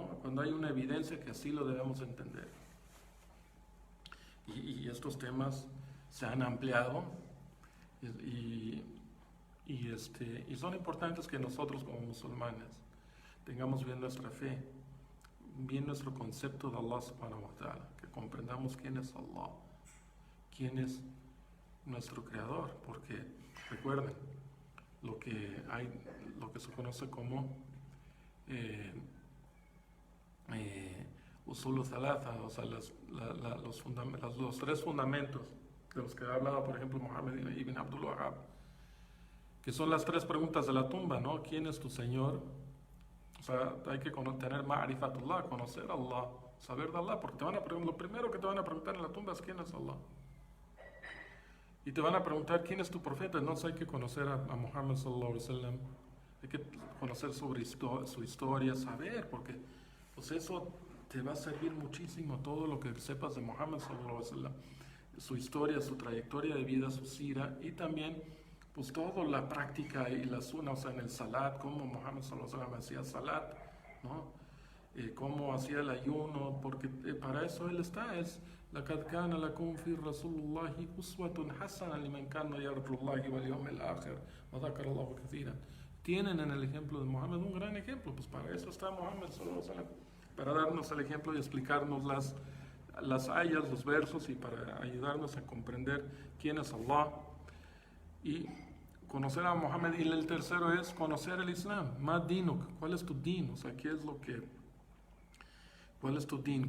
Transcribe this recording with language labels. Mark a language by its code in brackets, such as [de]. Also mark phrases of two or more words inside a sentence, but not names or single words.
[es] Cuando hay una evidencia que así lo debemos entender. Y estos temas se han ampliado y, y son importantes que nosotros como musulmanes tengamos bien nuestra fe, bien nuestro concepto de Allah [ar] سبحانه وتعالى, [es] que comprendamos quién es Allah, quién es nuestro creador, porque recuerden lo que se conoce como [ar] أصول ثلاثة, [es] o sea, los tres fundamentos de los que ha hablado, por ejemplo, Muhammad ibn Abdul Wahhab, que son las tres preguntas de la tumba, ¿no? ¿Quién es tu Señor? O sea, hay que tener ma'rifatullah, conocer a Allah, saber de Allah, porque lo primero que te van a preguntar en la tumba es quién es Allah. Y te van a preguntar quién es tu profeta. Entonces hay que conocer a Muhammad [ar] صلى الله عليه وسلم, [es] hay que conocer sobre su historia, saber, porque pues eso te va a servir muchísimo, todo lo que sepas de Muhammad [ar] صلى الله عليه وسلم, [es] su historia, su trayectoria de vida, su sira, y también pues toda la práctica y la sunna, o sea, en el salat, cómo Muhammad [ar] صلى الله عليه وسلم [es] hacía salat, ¿no? Cómo hacía el ayuno, porque para eso él está, es [ar] لَقَدْ كَانَ لَكُمْ فِي رَسُولِ اللَّهِ أُسْوَةٌ حَسَنَةٌ لِمَنْ كَانَ يَرْجُو اللَّهَ وَالْيَوْمَ الْآخِرَ وَذَكَرَ اللَّهَ كَثِيرًا. [es] Tienen en el ejemplo de Muhammad un gran ejemplo, pues para eso está Muhammad [ar] صلى الله عليه وسلم, [es] para darnos el ejemplo y explicarnos las ayas, los versos, y para ayudarnos a comprender quién es Allah y conocer a Muhammad. Y el tercero es conocer el Islam. [ar] ما دينك, [es] ¿cuál es tu din? O sea, ¿cuál es tu din?